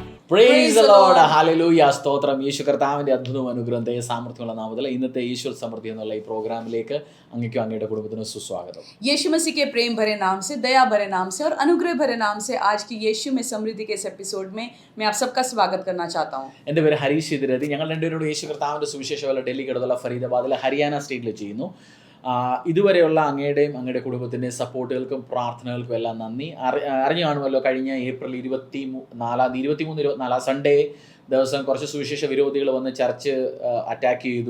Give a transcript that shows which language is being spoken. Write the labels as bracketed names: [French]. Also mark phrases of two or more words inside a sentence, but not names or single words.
[English] Praise the Lord, [Malayalam] ഹല്ലേലൂയ, സ്തോത്രം. യേശു കർത്താവിൻ്റെ അത്ഭുതവും അനുഗ്രഹം ദയ സാമർത്ഥ്യമുള്ള നാമത്തിൽ ഇന്നത്തെ ഈശ്വർ സമൃദ്ധി എന്നുള്ള ഈ പ്രോഗ്രാമിലേക്ക് അങ്ങേക്കും അങ്ങയുടെ കുടുംബത്തിനും സുസ്വാഗതം. [Hindi] यीशु मसीह के प्रेम भरे नाम से, दया भरे नाम से और अनुग्रह भरे नाम से आज की यीशु में समृद्धि के इस एपिसोड में मैं आप सबका स्वागत करना चाहता हूँ. [Malayalam] എൻ്റെ പേര് ഹരീഷ് ഇതിരതി. ഞങ്ങൾ രണ്ടുപേരോട് യേശു കർത്താവിൻ്റെ സുവിശേഷ വേല ഡൽഹിക്കടുത്തുള്ള ഫരീദാബാദിലെ ഹരിയാന സ്റ്റേറ്റിൽ ചെയ്യുന്നു. ഇതുവരെയുള്ള അങ്ങയുടെയും അങ്ങയുടെ കുടുംബത്തിൻ്റെയും സപ്പോർട്ടുകൾക്കും പ്രാർത്ഥനകൾക്കും എല്ലാം നന്ദി. അറിഞ്ഞു കാണുമല്ലോ, കഴിഞ്ഞ ഏപ്രിൽ 23-24 സൺഡേ ദിവസം കുറച്ച് സുവിശേഷ വിരോധികൾ വന്ന് [English] church attack [Malayalam] ചെയ്തു.